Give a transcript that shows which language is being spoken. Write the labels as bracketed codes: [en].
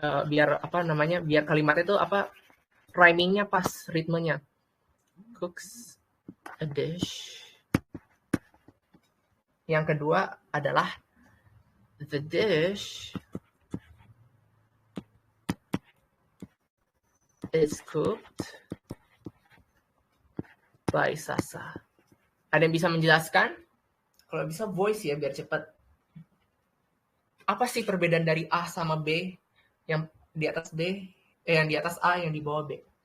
[id] Biar biar kalimatnya itu rhymingnya pas, ritmenya. [en] Cooks a dish. [id] Yang kedua adalah [en] The dish is cooked by Sasa. [id] Ada yang bisa menjelaskan? Kalau bisa voice ya biar cepat. Apa sih perbedaan dari A sama B? Yang di atas B, yang di atas A, yang di bawah B?